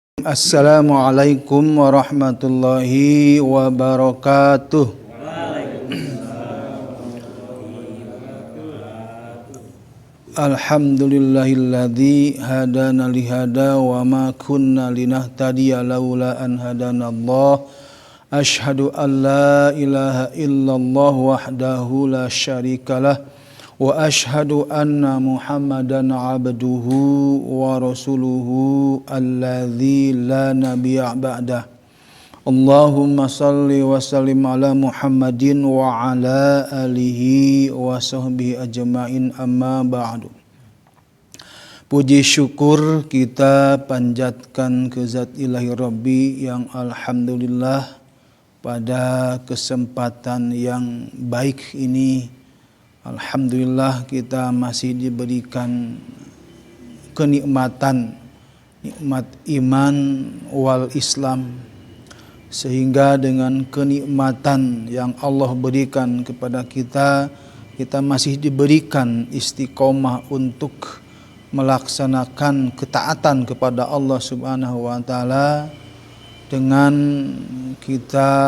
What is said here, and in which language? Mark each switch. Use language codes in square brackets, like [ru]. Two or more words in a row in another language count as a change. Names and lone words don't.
[ar] السلام عليكم ورحمة الله وبركاته. الحمد لله الذي هدانا لهذا وما كنا لنهتدي لولا أن هدانا الله. أشهد أن لا إله إلا الله وحده لا شريك له وأشهد أن محمدا عبده ورسوله الذي لا نبي بعده. اللهم صل وسلم على محمد وعلى آله وصحبه أجمعين أما بعد. [id] Puji syukur kita panjatkan ke Zat Ilahi Rabbi yang alhamdulillah pada kesempatan yang baik ini, alhamdulillah kita masih diberikan kenikmatan, nikmat [ar] إيمان والإسلام, [id] sehingga dengan kenikmatan yang Allah berikan kepada kita, kita masih diberikan istiqomah untuk melaksanakan ketaatan kepada Allah [ar] سبحانه وتعالى [id] dengan kita